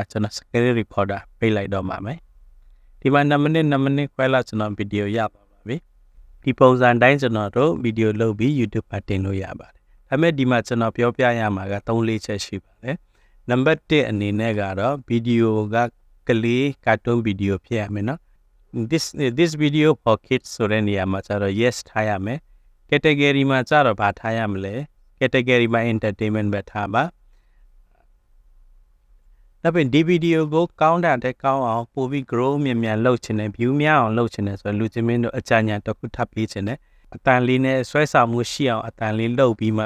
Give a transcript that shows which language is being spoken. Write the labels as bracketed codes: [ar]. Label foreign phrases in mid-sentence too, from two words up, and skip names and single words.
[my] ကျွန်တော် second recorder ပိတ်လိုက်တော့မှာမယ်ဒီမှာ2မိနစ်ခွဲလောက်ကျွန်တော်ဗီဒီယိုရပါပြီဒီပုံစံတိုင်းကျွန်တော်တို့ဗီဒီယိုလုပ်ပြီး YouTube မှာတင်လို့ရပါတယ်ဒါပေမဲ့ဒီမှာကျွန်တော်ပြောပြရမှာက3-4ချက်ရှိပါတယ်နံပါတ်1အနေနဲ့ကတော့ဗီဒီယိုကကလေးကာတွန်းဗီဒီယိုဖြစ်ရမယ်နော် [en] this video for kids [my] ဆိုတဲ့နေရာမှာကျတော့ yes ထားရမယ် category မှာကျတော့ဘာထားရမလဲ category မှာ entertainment ပဲထားပါ ဒါပေမဲ့ဒီဗီဒီယိုကိုကောင်းတာတဲ့ကောင်းအောင်ပိုပြီး grow မြန်လုပ်ချင်တယ် view များအောင်လုပ်ချင်တယ်ဆိုတော့လူချင်းမင်းတို့အကြံဉာဏ်တစ်ခုထပ်ပေးချင်တယ်အတန်လေးနဲ့ဆွဲဆောင်မှုရှိအောင်အတန်လေးလုပ်ပြီးမှ